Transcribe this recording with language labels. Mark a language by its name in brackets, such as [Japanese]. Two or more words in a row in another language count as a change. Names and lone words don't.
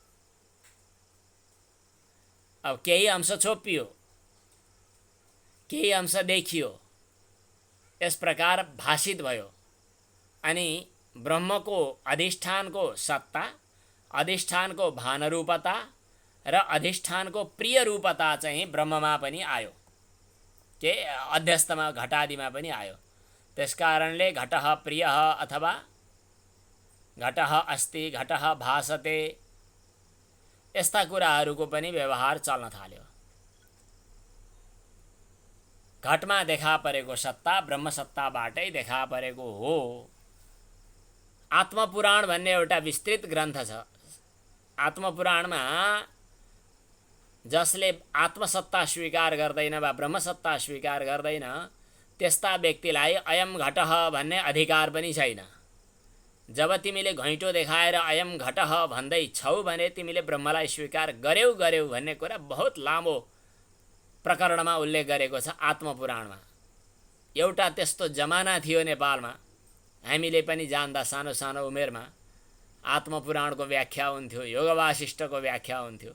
[Nepali] अब केही अंश छोपियो, केही अंश देखियो, यस प्रकार भाषित भयो। अनि ब्रह्मको अधिष्ठानको सत्ता, अधिष्ठानको भानरूपता र अधिष्ठानको प्रिय रूपता चाहिँ ब्रह्ममा पनि आयो, के अध्यस्तमा घटादिमा पनि आयो। [Sanskrit] त्यसकारणले घटः प्रियः अथवा घटः अस्ति, घटः भासते, [Nepali] यस्ता कुराहरूको पनि व्यवहार चल्न थाल्यो। घटमा देखा परेको सत्ता ब्रह्म सत्ताबाटै देखा परेको हो। आत्मपुराण भन्ने एउटा विस्तृत ग्रन्थ छ। आत्मपुराणमा जसले आत्मसत्ता स्वीकार गर्दैन वा ब्रह्मसत्ता स्वीकार गर्दैन, त्यस्ता व्यक्तिलाई [Sanskrit] अयम घटः [Nepali] भन्ने अधिकार पनि छैन। जब तिमीले घैँटो देखाएर [Sanskrit] अयम घटः [Nepali] भन्दै छौ भने तिमीले ब्रह्मलाई स्वीकार गर्यौ भन्ने कुरा बहुत लामो प्रकरणमा उल्लेख गरेको छ आत्मपुराणमा। एउटा त्यस्तो जमाना थियो नेपालमा, हामीले पनि जान्दा सानो सानो उमेरमा आत्मपुराणको व्याख्या हुन्थ्यो, योग वासिष्ठको व्याख्या हुन्थ्यो।